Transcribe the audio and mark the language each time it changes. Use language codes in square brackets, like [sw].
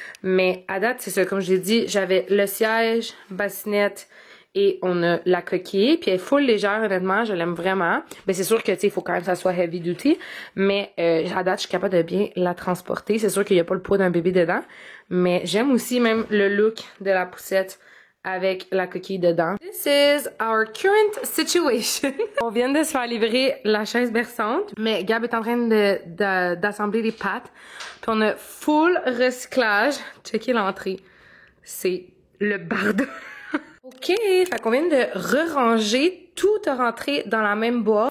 [fr] Mais à date, c'est ça, comme je l'ai dit, j'avais le siège, bassinette, et on a la coquille, puis elle est full légère, honnêtement, je l'aime vraiment. Ben c'est sûr que, tu sais, il faut quand même que ça soit heavy duty, mais à date, je suis capable de bien la transporter. C'est sûr qu'il n'y a pas le poids d'un bébé dedans, mais j'aime aussi même le look de la poussette avec la coquille dedans. [en] This is our current situation. [fr] On vient de se faire livrer la chaise berçante, mais Gab est en train d'assembler les pattes, puis on a full recyclage. Checkez l'entrée. C'est le bardo. OK, fait qu'on vient de re-ranger, tout a rentré dans la même boîte.